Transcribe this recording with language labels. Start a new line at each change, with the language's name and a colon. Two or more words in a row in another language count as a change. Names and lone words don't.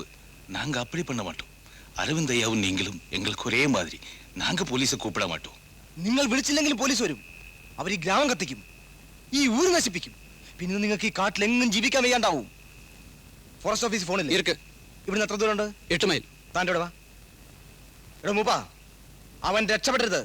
Tamil: நாங்க அப்படி பண்ண மாட்டோம். அரவிந்த் ஐயாவும் நீங்களும் எங்களுக்கு ஒரே மாதிரி. நாங்க போலீஸை கூப்பிட മാட்டோം.
Malayalam: നിങ്ങൾ വിളിച്ചില്ലെങ്കിലും പോലീസ് വരും. അവർ ഈ ഗ്രാമം കത്തിക്കും, ഈ ഊര് നശിപ്പിക്കും. പിന്നെ നിങ്ങൾക്ക് ഈ കാട്ടിലെങ്ങും ജീവിക്കാൻ വയ്യാണ്ടാവും. ഫോറസ്റ്റ് ഓഫീസ് ഫോണിൽ ഇവിടുന്ന് എത്ര ദൂരം ഉണ്ട്? 8 മൈൽ. താൻ്റെ ഇവിടെ വാ. എടാ മൂപ്പ, അവൻ രക്ഷപ്പെടരുത്.